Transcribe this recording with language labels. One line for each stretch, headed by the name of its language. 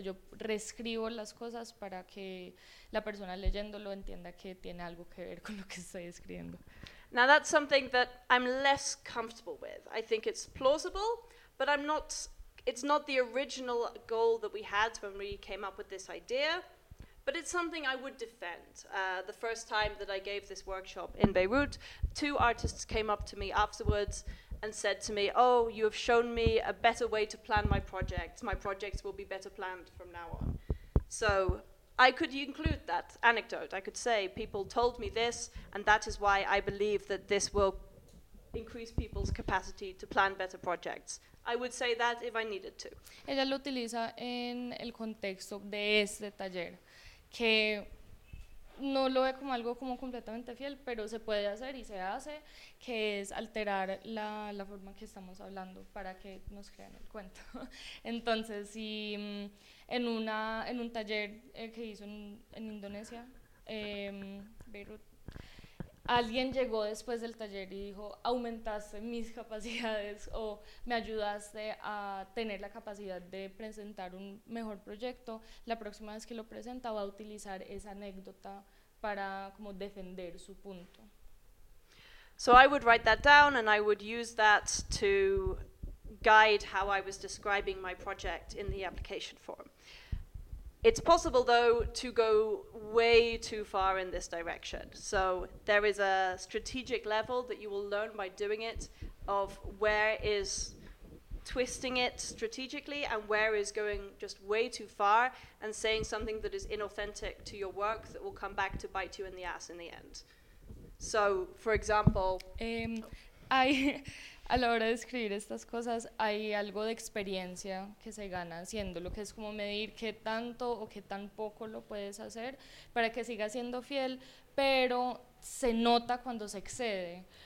Spanish: Yo reescribo las cosas para que la persona leyéndolo entienda que tiene algo que ver con lo que estoy escribiendo.
English: Now that's something that I'm less comfortable with. I think it's plausible, but it's not the original goal that we had when we came up with this idea, but it's something I would defend. The first time that I gave this workshop in Beirut, two artists came up to me afterwards and said to me, oh, you have shown me a better way to plan my projects. My projects will be better planned from now on. So I could include that anecdote. I could say people told me this, and that is why I believe that this will increase people's capacity to plan better projects. I would say that if I needed to.
Spanish: Ella lo utiliza en el contexto de este taller, que no lo ve como algo como completamente fiel, pero se puede hacer y se hace, que es alterar la forma que estamos hablando para que nos crean el cuento. Entonces, si en un taller que hizo en Indonesia, Beirut, alguien llegó después del taller y dijo, aumentaste mis capacidades o me ayudaste a tener la capacidad de presentar un mejor proyecto, la próxima vez que lo presenta va a utilizar esa anécdota para como defender su punto.
English: So I would write that down and I would use that to guide how I was describing my project in the application form. It's possible, though, to go way too far in this direction. So there is a strategic level that you will learn by doing it of where is twisting it strategically and where is going just way too far and saying something that is inauthentic to your work that will come back to bite you in the ass in the end. So, for example...
Spanish: A la hora de escribir estas cosas, hay algo de experiencia que se gana haciéndolo, que es como medir qué tanto o qué tan poco lo puedes hacer para que siga siendo fiel, pero se nota cuando se excede.